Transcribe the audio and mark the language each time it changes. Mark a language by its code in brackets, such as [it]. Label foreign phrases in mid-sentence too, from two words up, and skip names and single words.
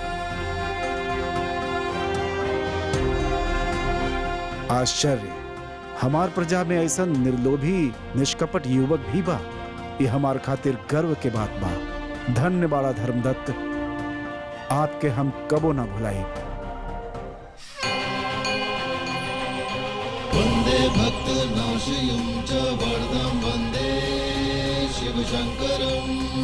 [bho] आश्चर्य, हमार प्रजा में ऐसा निर्लोभी निष्कपट युवक भी बा। ये हमार खातिर गर्व के बात बा। धन्य बाड़ा धर्मदत्त, आपके हम कबो ना भुलाई। [sa] वंदे भक्त नाशयुं च वरदं वंदे शिव शंकरं।